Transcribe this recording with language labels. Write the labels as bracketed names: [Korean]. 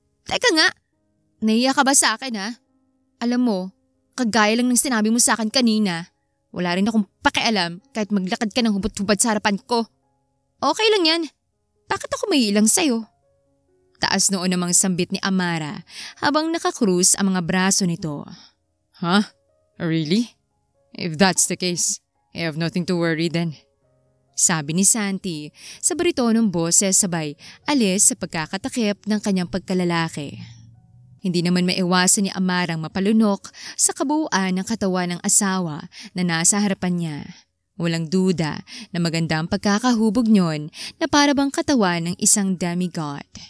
[Filipino] "Teka nga, nahiya ka ba sa akin ha? Alam mo, kagaya lang ng sinabi mo sa akin kanina. Wala rin akong pakialam kahit maglakad ka ng hubad-hubad sa harapan ko. Okay lang yan. Bakit ako maiilang sa'yo?" Taas noon namang sambit ni Amara habang nakakrus ang mga braso nito. [English] Huh? Really? If that's the case, I have nothing to worry then. [Filipino] Sabi ni Santi sa baritonong boses sabay alis sa pagkakatakip ng kanyang pagkalalaki. Hindi naman maiwasan ni Amarang mapalunok sa kabuuan ng katawan ng asawa na nasa harapan niya. Walang duda na maganda ang pagkakahubog niyon na para bang katawan ng isang demigod.